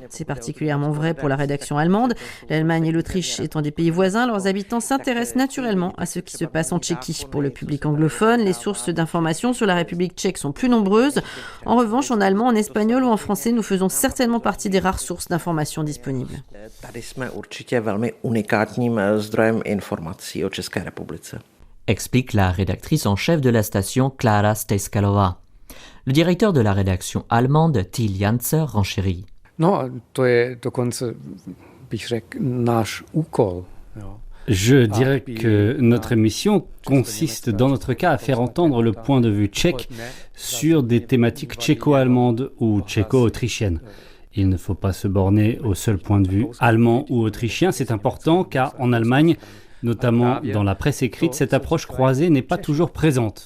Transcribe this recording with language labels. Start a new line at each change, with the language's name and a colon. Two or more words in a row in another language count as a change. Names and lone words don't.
French: C'est particulièrement vrai pour la rédaction allemande. L'Allemagne et l'Autriche étant des pays voisins, leurs habitants s'intéressent naturellement à ce qui se passe en Tchéquie. Pour le public anglophone, les sources d'informations sur la République tchèque sont plus nombreuses. En revanche, en allemand, en espagnol ou en français, nous faisons certainement partie des rares sources d'informations disponibles.
Czech: Tady jsme určitě velmi unikátním zdrojem informací o České republice.
French: Explique la rédactrice en chef de la station Klára Stejskalová. Le directeur de la rédaction allemande Till Janzer renchérit.
Czech: No, to je dokonce, bych řekl, náš úkol.
French: Je dirais que notre mission consiste dans notre cas à faire entendre le point de vue tchèque sur des thématiques tchéco-allemandes ou tchéco-autrichiennes. Il ne faut pas se borner au seul point de vue allemand ou autrichien, c'est important car en Allemagne, notamment dans la presse écrite, cette approche croisée n'est pas toujours présente.